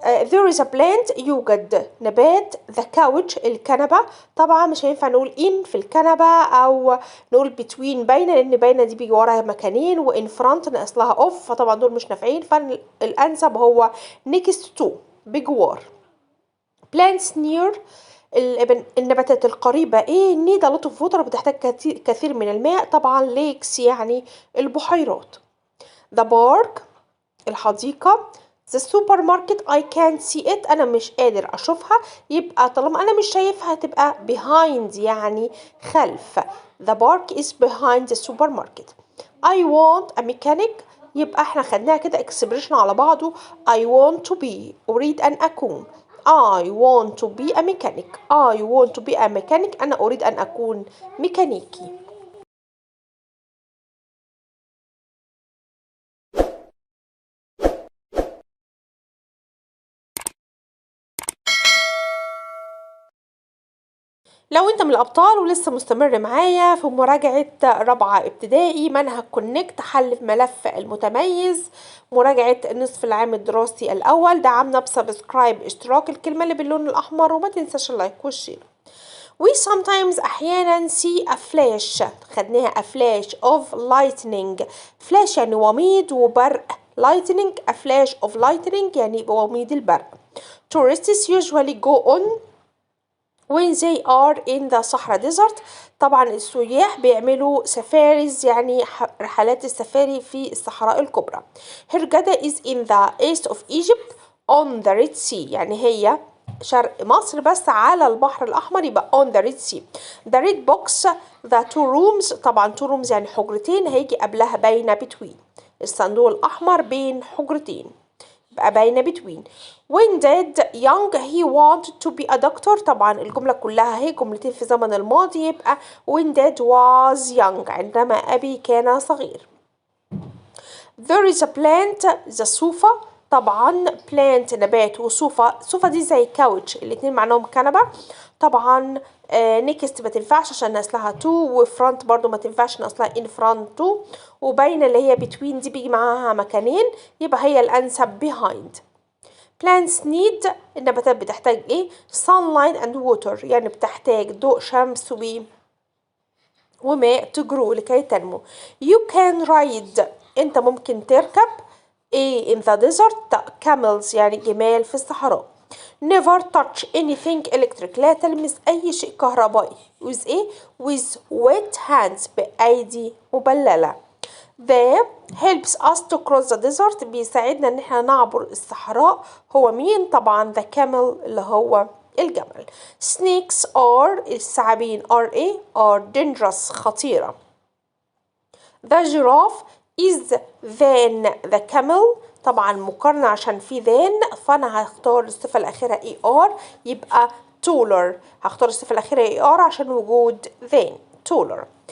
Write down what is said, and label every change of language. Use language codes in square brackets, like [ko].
[en] There is a plant [ar] يوجد نبات. [en] The couch الكنبة. [ar] طبعا مش هينفع نقول in في الكنبة أو نقول between بين لأن بين دي بيجي وراها مكانين وin front ناقص لها off فطبعا دول مش نافعين فالأنسب هو next to بجوار. [en] Plants near [ar] النباتات القريبة ايه [en] need a lot of water [ar] بتحتاج كثير من الماء. طبعا lakes يعني البحيرات. [en] The park الحديقة. The supermarket I can't see it [ar] أنا مش قادر أشوفها يبقى طالما أنا مش شايفها تبقى behind يعني خلف. [en] The park is behind the supermarket. I want a mechanic [ar] يبقى احنا خدناها كده expression على بعضه. [en] I want to be [ar] أريد أن أكون. [en] I want to be a mechanic. I want to be a mechanic [ar] أنا أريد أن أكون ميكانيكي. لو انت من الابطال ولسه مستمر معايا في مراجعة رابعة ابتدائي منهج كونكت حل في ملف المتميز مراجعة نصف العام الدراسي الاول دعمنا بسبسكرايب اشتراك الكلمة اللي باللون الاحمر وما تنساش اللايك والشير. [en] We sometimes احيانا see a flash خدناها a flash of lightning. [ar] flash يعني وميض وبرق. [en] lightning a flash of lightning [ar] يعني وميض البرق. [en] Tourists usually go on when they are in the Sahara Desert. [ar] طبعا السياح بيعملوا سفاريز يعني رحلات السفاري في الصحراء الكبرى. [en] Hurghada is in the east of Egypt on the Red Sea [ar] يعني هي شرق مصر بس على البحر الأحمر يبقى [en] on the Red Sea. The red box the two rooms طبعا two rooms [ar] يعني حجرتين هيجي قبلها بين [en] between. [ar] الصندوق الأحمر بين حجرتين بقى باينة between. [en] When dad young he wanted to be a doctor [ar] طبعا الجملة كلها هي جملتين في زمن الماضي يبقى [en] when dad was young [ar] عندما أبي كان صغير. [en] There is a plant the sofa طبعا plant نبات وصوفة. [ar] صوفة دي زي couch الاتنين معناهم كنبة. طبعا next ما تنفعش عشان ناقصلها to وفرونت برضو ما تنفعش ناقصلها in front to وبين اللي هي between دي بيجي معاها مكانين يبقى هي الأنسب behind. [en] plants need [ar] النباتات بتحتاج ايه [en] sunlight and water [ar] يعني بتحتاج ضوء شمس وماء [en] to grow [ar] لكي تنمو. [en] you can ride [ar] انت ممكن تركب ايه [en] in the desert camels [ar] يعني جمال في الصحراء. [en] never touch anything electric [ar] لا تلمس أي شيء كهربائي [en] with ايه with wet hands [ar] بأيدي مبللة. [en] the helps us to cross the desert [ar] بيساعدنا ان احنا نعبر الصحراء هو مين طبعا [en] the camel [ar] اللي هو الجمل. [en] snakes are الثعابين are ايه are dangerous خطيرة. the giraffe is than the camel [ar] طبعا مقارنة عشان في than فانا هختار الصفة الأخيرة er يبقى taller هختار الصفة الأخيرة er عشان وجود than taller.